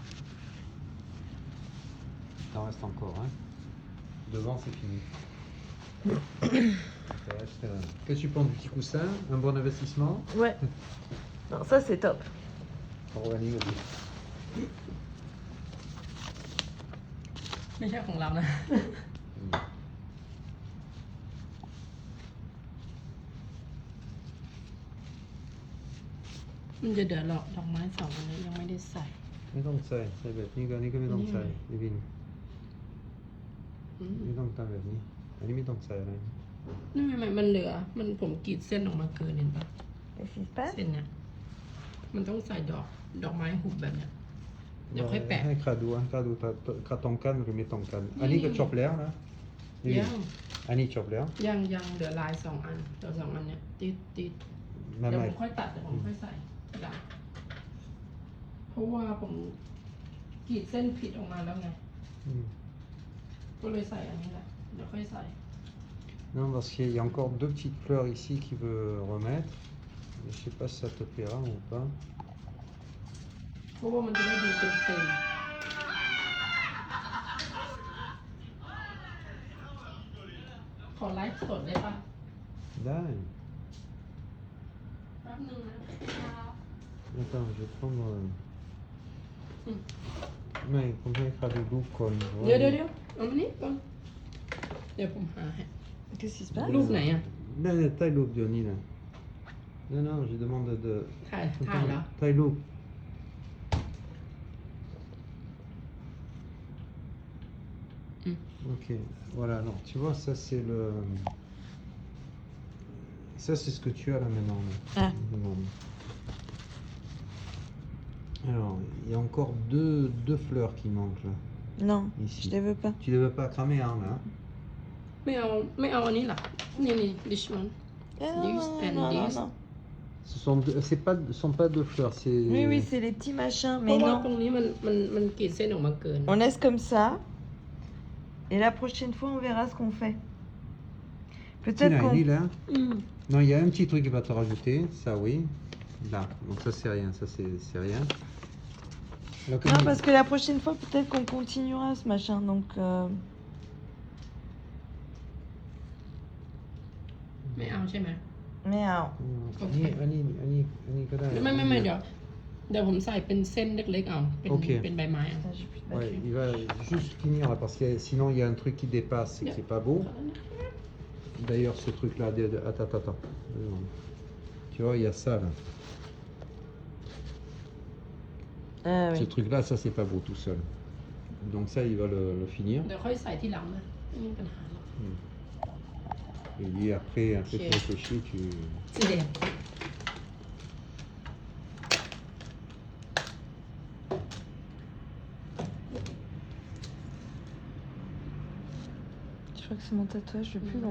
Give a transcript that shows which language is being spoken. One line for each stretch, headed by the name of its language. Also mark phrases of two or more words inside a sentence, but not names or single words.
French: Il t'en reste encore, hein. Devant, c'est fini. Ça va rester là. Qu'est-ce que tu penses du petit coussin? Un bon investissement? Ouais. Non, ça c'est top. Organique aussi.
Thai: ไม่ใช่ของเรานะ มันจะเดือดหรอกดอกไม้2อันนี้ยังไม่ได้ใส่ ไม่ต้องใส่แบบนี้ก็อันนี้ก็ไม่ต้องใส่พี่บิน อืม ไม่ต้องทำแบบนี้ อันนี้ไม่ต้องใส่อะไร นี่ไม่มันเหลือ มันผมกรีดเส้นออกมาเกินเห็นปะ
French: Qu'est-ce qui se passe?
Thai: เส้นเนี่ยมันต้องใส่ดอกไม้หุบแบบเนี้ยเดี๋ยวค่อยแปะ ให้คาดูถ้าต้องการหรือไม่ต้องการอันนี้ก็จบแล้วนะพี่บิน ยัง อันนี้จบแล้ว ยังเหลือลาย2 อันเหลือ2 อันเนี่ยติด ไม่ เดี๋ยว ไม่ ผมค่อยตัดเดี๋ยวผมค่อยใส่ทีหลังเพราะว่าผมกรีดเส้นผิดออกมาแล้วไง อืม ก็เลยใส่อันนี้แหละเดี๋ยวค่อยใส่
French: Non, parce qu'il y a encore 2 petites fleurs ici qu'il veut remettre. Je sais pas si ça te plaira ou pas.
Thai: เพราะว่ามันจะได้ดูเต็มๆขอไลฟ์สดได้ปะ
French: Là,
Thai: แป๊บนึงนะ
French: attends, je vais prendre. Hmm. Mais comment il fera du goût con.
Thai: เดี๋ยวเอามานี่ก่อนเดี๋ยวผมหาให้
French: Qu'est-ce qui se passe?
Thai: รูปไหนอ่ะ
French: Là, taille loup, Johnny, là. Non, je demande de.
Thai: ถ่ายแล้ว
French: Taille loup. Ok, voilà, non, tu vois, ça c'est le. Ça c'est ce que tu as là maintenant. Là. Ah. Non. Alors, il y a encore deux fleurs qui manquent là. Non, Ici. je les veux pas. Tu ne les veux pas cramer, hein, là?
Thai: ไม่เอาอันนี้หรอนี่
English: this one
French: Ah,
English: This and
French: non, non,
English: this.
French: non. Ce sont pas deux fleurs, c'est. Oui, c'est les petits machins,
Thai: เพ
French: mais
Thai: ราะว่าตร
French: non.
Thai: งนี้มันกรีดเส้นออกมาเกิน
French: On laisse comme ça. Et la prochaine fois, on verra ce qu'on fait. Peut-être Tina, qu'on... elle est là.
Thai: อืม
French: Non, il y a un petit truc qui va te rajouter, ça oui. Là, donc ça c'est rien, ça c'est rien. Alors, comme Non, il- parce que la prochaine fois, peut-être qu'on continuera ce machin, donc...
Thai: ไม่เอาใช่ไหม
French: Mais alors, Annie,
Thai: ก็ได้ ไม่เดี๋ยวผมใส่เป็นเส้นเล็กๆเอาเป็นใบไม้เอา
French: ça, j'ai plus de Ouais, batterie. il va juste finir là, parce que sinon il y a un truc qui dépasse et qui est pas beau. D'ailleurs, ce truc-là, attends. Tu vois, il y a ça là. Ah Ce oui. truc-là, ça c'est pas beau tout seul. Donc ça, il va le finir.
Thai: เดี๋ยวค่อยใส่ที่หลังนะไม่มีปัญหาหรอก
French: Et lui, après tu Ok. réfléchis, tu.
Thai: สีแดง
French: Je crois que c'est mon tatouage le plus long.